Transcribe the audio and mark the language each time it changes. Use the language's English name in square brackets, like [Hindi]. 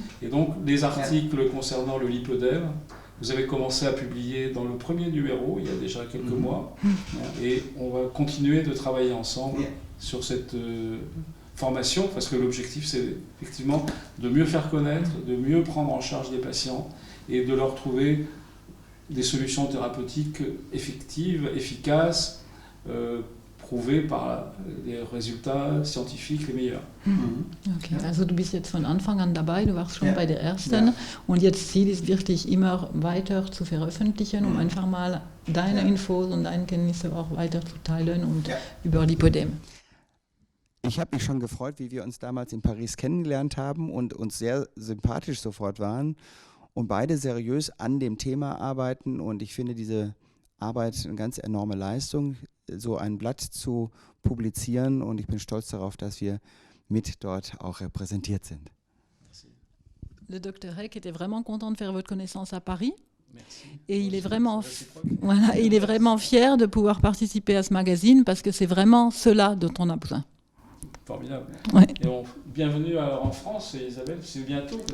[French] Et donc les articles concernant le lipœdème, vous avez commencé à publier dans le premier numéro il y a déjà quelques mois et on va continuer de travailler ensemble sur cette formation parce que l'objectif c'est effectivement de mieux faire connaître, de mieux prendre en charge les patients et de leur trouver des solutions thérapeutiques effectives, efficaces, prouvées par les résultats scientifiques les meilleurs. [German] Okay, also du bist jetzt von Anfang an dabei, du warst schon bei der ersten und jetzt Ziel ist wirklich immer weiter zu veröffentlichen, um einfach mal deine Infos und deine Kenntnisse auch weiter zu teilen und über Lipödem. Ich habe mich schon gefreut, wie wir uns damals in Paris kennengelernt haben und uns sehr sympathisch sofort waren und beide seriös an dem Thema arbeiten. Und ich finde diese Arbeit eine ganz enorme Leistung, so ein Blatt zu publizieren. Und ich bin stolz darauf, dass wir mit dort auch repräsentiert sind. [French] Le Dr. Heck était vraiment content de faire votre connaissance à Paris. Merci. Et il est vraiment fier de pouvoir participer à ce magazine parce que c'est vraiment cela dont on a besoin. Formidable. Ouais. Et bienvenue en France, Isabelle, c'est bientôt.